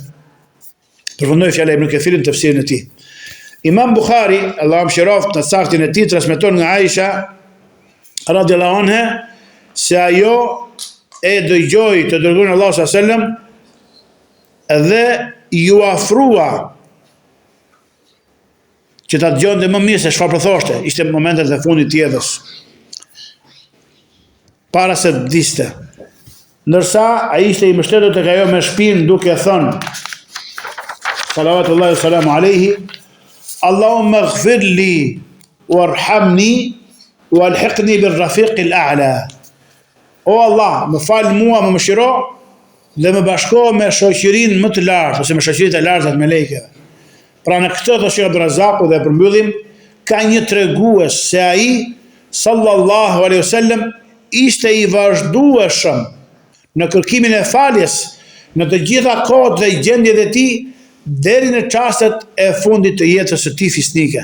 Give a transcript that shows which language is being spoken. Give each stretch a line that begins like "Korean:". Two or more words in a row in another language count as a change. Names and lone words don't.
Albanian: Përfundoi fjala e Ibn Kathirit në tafsirin e tij. Imam Buhari, Allahu mëshiroft, në saktin e tij transmeton nga Aisha
Arabic: رضي الله عنها
Albanian: se ajo e dëgjoi të dërguarin Allahu
Arabic: صلى الله عليه وسلم
Albanian: dhe ju afrua që ta dëgjonte më mirë se çfarë thoshte. Ishte momentet e fundit të jetës, para se të diste. Ndërsa ai ishte i mbështetur tek ajo me shpinë duke thënë
Arabic: صلوات الله وسلامه عليه, اللهم اغفر لي وارحمني وألحقني بالرفيق الأعلى.
Albanian: O Allah, më fal mua, më mëshiro dhe më bashko me shoqërinë më të lartë, ose me shoqëritë e larta të melekëve. Pra në këtë thotë Sheikh Abdurazaku dhe përmbyllim, ka një tregues se ai
Arabic: صلى الله عليه وسلم
Albanian: ishte i vazhdueshëm në kërkimin e faljes në të gjitha kohët dhe gjendjet e tij deri në çastet e fundit të jetës së tij fisnike.